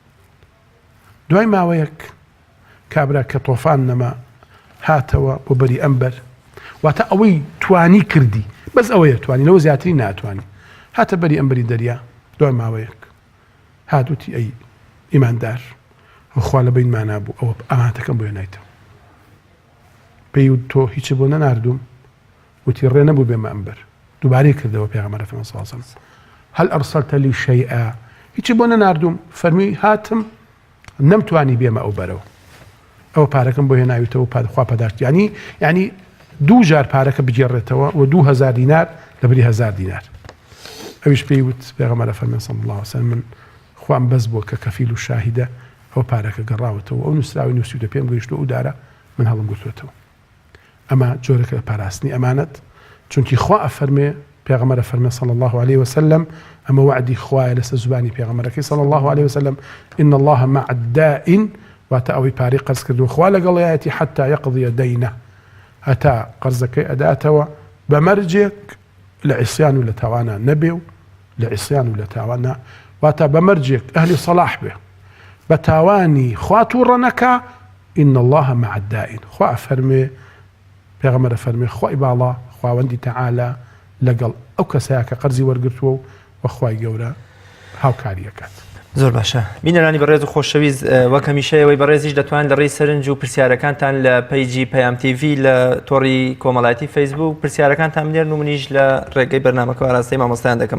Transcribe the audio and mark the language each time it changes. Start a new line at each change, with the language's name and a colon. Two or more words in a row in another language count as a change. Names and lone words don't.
Central Kurdish: دوای ماوەیەک کابرا کە تۆفان نەما هاتەوە بۆ بەری ئەمبەر واتە ئەوەی توانی کردی بەس ئەوەیە توانی لەوە زیاتری ناتوانی هاتە بەری ئەمبەری دەریا دوای ماوەیەک هاتوتی ئەی ئیماندار خوا لە بینمانە بوو ئەوە ئامانەتەکەم بۆ هێنایتەوە پێی تۆ هیچ بۆ نەناردوم وتی ڕێ نەبوو بێمە ئەمبەر دووبارەی کردەوە پێغەمبەر
Arabic: صلی الله عليه وسلم هل أرسلت لي شيئا
Central Kurdish: هیچی بۆ نەناردوم فەرمی هاتم نەمتوانی بێمە ئەو بەرەوە ئەوە پارەکەم بۆ هێناویتەوە خوا پەداشت ینی دوو جار پارەکە بگێڕێتەوە و 2000 دینار لە بری 1000 دینار ئەویش پێی وت پێغەمبەر فەرمی
Arabic: صلی الله علیه وسلم
Central Kurdish: من خوام بەس بووە کە کەفیل و شاهیدە ئەو پارەکە گەڕاوەتەوە ئەو نووسراوی نووسیوتە پێم گەیشتۆ ئەو دارە من هەڵم گرتوێتەوە ئەمە جۆرەکە لە پاراستنی ئەمانەت چونکی خوا ئەفەرمێ پێغەمبەر فەرمێ
Arabic: صلی الله عليه وسلم
Central Kurdish: ئەمە وعدی خوایە لەسەر زوبانی پێغەمبەرەکەی
Arabic: صلی الله عليه وسلم إن الله مع الدائن
Central Kurdish: واتە ئەوەی پارەی قەرز کردووە خوا لەگەڵایەتی
Arabic: حتا يقضي دەینە
Central Kurdish: هەتا قەرزەکەی ئەداتەوە بە مەرجێک لە عیسیان و لە تاوانە نەبێ و لە عیسیان و لە تاوانە واتە بە مەرجێک ئەهلی سەلاح بێ بە تاوانی خوا تووڕە نەکا
Arabic: إن الله مع الدائن
Central Kurdish: خوا فەرمێ پێغەمبەر فەرمێ خوای باڵا خواوەندی تەعالە لەگەڵ ئەو کەسەیە کە قەرزی وەرگرتووە و خوای گەورە هاوکاریەکات. زۆر باشە بینەرانی بەڕێز و خۆشەویست وەک هەمیشەیەوەی بەڕێزیش دەتوانن لە ڕێی سەرنج و پرسیارەکانتان لە پەیجی پەیام تیڤی لە تۆڕی کۆمەڵایەتی فەیسبوک پرسیارەکانتان بنێرن و منیش لە ڕێگەی بەرنامەکە ئاراستەی مامۆستایان دەکەم.